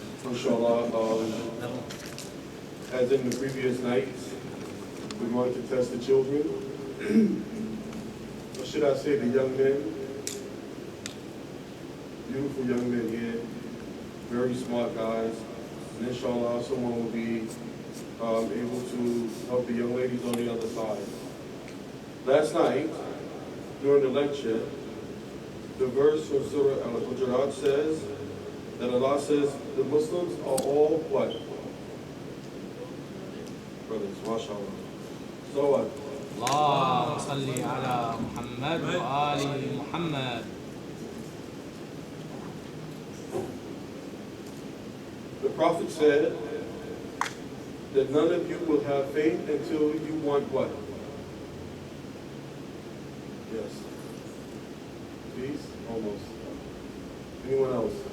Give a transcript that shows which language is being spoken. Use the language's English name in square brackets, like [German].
[English] Inshallah, as in the previous nights, we're going to test the children, or should I say the young men, beautiful young men here, very smart guys, and inshallah someone will be able to help the young ladies on the other side. Last night, during the lecture, the verse from Surah Al-Hujurat says that Allah says the Muslims are all what? Brothers, mashallah. So what? [Arabic] اللهم صل على محمد وآل محمد. [English] The Prophet said that none of you will have faith until you want what? Yes. Please? Almost. Anyone else?